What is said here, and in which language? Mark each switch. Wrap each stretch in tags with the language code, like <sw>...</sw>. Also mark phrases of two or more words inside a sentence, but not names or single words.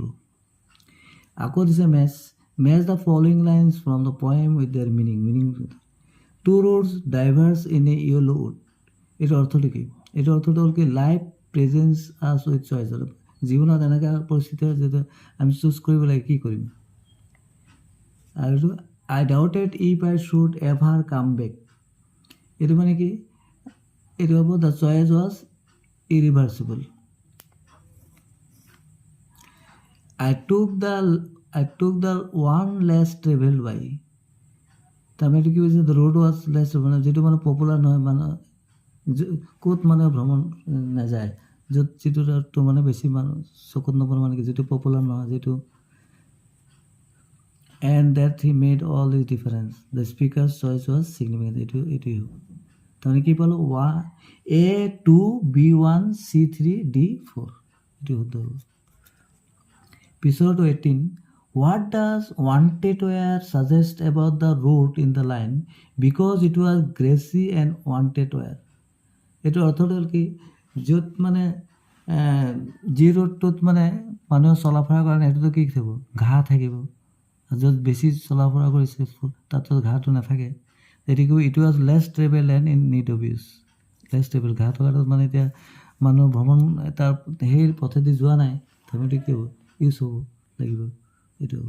<as>আকৌ দিছে</as> <en>match the following lines from the poem with their meaning. two roads diverged in a yellow wood,</en> <as>এইটো অৰ্থটো কি, এইটো অৰ্থটো হ'ল কি</as> <en>life presents us with choice.</en> <as>জীৱনত এনেকুৱা পৰিস্থিতি হয় যিটো আমি চুজ কৰিব লাগে, কি কৰিম। আৰু এইটো</as> <en>I doubted if I should ever come back,</en> <as>এইটো মানে কি, এইটো হ'ব</as> <en>the choice was irreversible. I took the one less traveled by,</en> <as>তাৰমানে এইটো কি হৈছে,</as> <en>the road was less,</en> <as>মানে যিটো মানে পপুলাৰ নহয়, মানে ক'ত মানে ভ্ৰমণ নাযায়, য'ত যিটো মানে বেছি মানুহ চকুত নপৰে, মানে কি যিটো পপুলাৰ নহয়, যিটো</as> <en>and that he made all is difference, the speaker's choice was significant,</en> <as>এইটোৱেই হ'ব। তাৰমানে কি পালোঁ, A2B1C3D4, এইটো শুদ্ধ হ'ব। পিছৰটো 18,</as> <en>what does wanted were suggest about the route in the line because it was grassy and wanted were,</en> <as>এইটো অৰ্থটো হ'ল কি, য'ত মানে যি ৰোডটোত মানে মানুহে চলাফুৰা কৰে সেইটোতো কি থাকিব, ঘাঁহ থাকিব। য'ত বেছি চলাফুৰা কৰিছে তাতো ঘাঁহটো নাথাকে। এইটো</as> <en>it was less travel and in need of use, less travel,</en> <as>ঘাঁহ থকাটোত মানে এতিয়া মানুহ ভ্ৰমণ তাৰ সেই পথেদি যোৱা নাই, তাৰমানে কি হ'ব, ইউজ হ'ব লাগিব, এইটো হ'ব।</as>